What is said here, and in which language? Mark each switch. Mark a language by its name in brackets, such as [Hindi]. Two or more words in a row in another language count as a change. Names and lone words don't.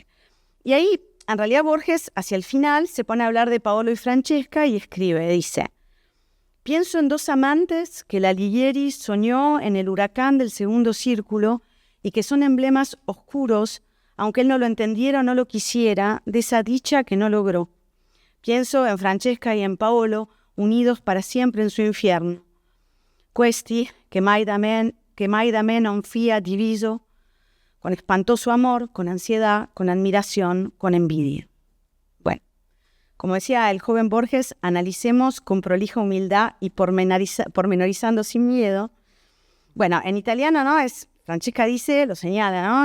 [Spanish] Y ahí, en realidad, Borges, hacia el final, se pone a hablar de Paolo y Francesca y escribe, dice: pienso en 2 amantes que la Alighieri soñó en el huracán del segundo círculo y que son emblemas oscuros, aunque él no lo entendiera o no lo quisiera, de esa dicha que no logró. Pienso en Francesca y en Paolo, unidos para siempre en su infierno. [Italian] Questi, che mai da me non fia diviso, [Spanish] con espantoso amor, con ansiedad, con admiración, con envidia. Bueno, como decía el joven Borges, analicemos con prolija humildad y pormenorizando sin miedo. Bueno, en italiano, ¿no? Francesca dice, lo señala, ¿no?